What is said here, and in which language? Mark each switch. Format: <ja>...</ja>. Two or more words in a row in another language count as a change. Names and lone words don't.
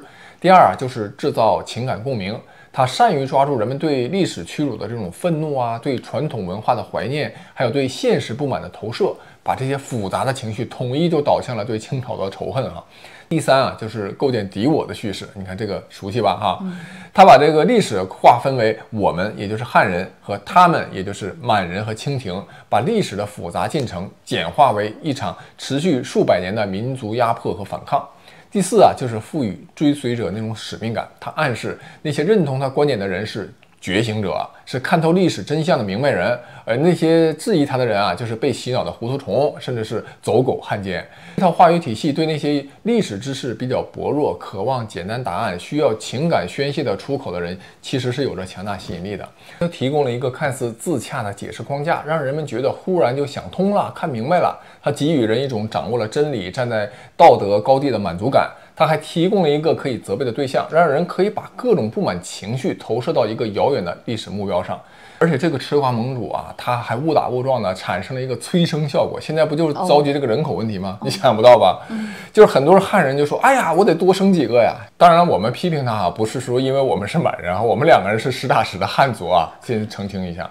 <zh>第二就是制造情感共鳴，他善於抓住人们对歷史屈辱的這種憤怒啊，對傳統文化的懷念，還有對現實不滿的投射，把這些複雜的情緒統一就導向了對清朝的仇恨啊。第三啊，就是構建敵我的敘事，你看這個熟悉吧哈？他把這個歷史劃分為我們，也就是漢人，和他們，也就是滿人和清廷，把歷史的複雜進程簡化為一場持續數百年的民族壓迫和反抗。第四啊，就是賦予追隨者那種使命感，他暗示那些認同他觀點的人是覺醒者，是看透歷史真相的明白人，而那些質疑他的人啊，就是被洗腦的糊塗蟲，甚至是走狗汉奸。這套話語體系對那些歷史知識比較薄弱、渴望簡單答案、需要情感宣泄的出口的人，其實是有着強大吸引力的。它提供了一個看似自洽的解釋框架，讓人們覺得忽然就想通了、看明白了。它給予人一種掌握了真理、站在道德高地的滿足感。它還提供了一個可以責備的對象，讓人可以把各種不滿情緒投射到一個遙遠的歷史目標上。而且這個吃瓜盟主啊，他還誤打誤撞的產生了一個催生效果。現在不就是着急這個人口問題嗎？你想不到吧？就是很多漢人就說：“哎呀，我得多生幾個呀。”當然，我們批評他啊，不是說因為我們是滿人啊，我們兩個人是實打實的漢族啊，先澄清一下。</zh>